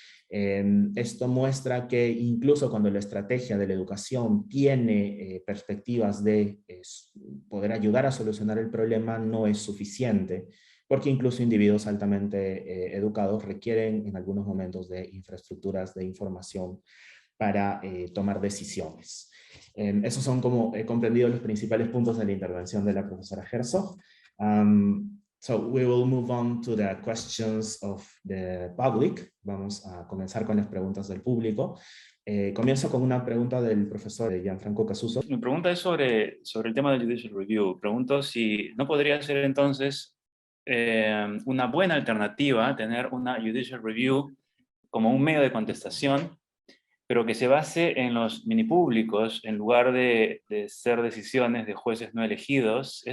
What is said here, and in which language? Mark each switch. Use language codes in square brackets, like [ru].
[es] Esto muestra que incluso cuando la estrategia de la educación tiene perspectivas de poder ayudar a solucionar el problema, no es suficiente, porque incluso individuos altamente educados requieren en algunos momentos de infraestructuras de información para tomar decisiones. Esos son, como he comprendido, los principales puntos de la intervención de la profesora Herzog. [en] So we will move on to the questions of the public. [es] Vamos a comenzar con las preguntas del público. Comienzo con una pregunta del profesor Gianfranco Casuso. Mi pregunta es sobre el tema del judicial review. Pregunto si no podría ser entonces una buena alternativa tener una judicial review como un medio de contestación, pero que se base en los minipúblicos en lugar de ser decisiones de jueces no elegidos.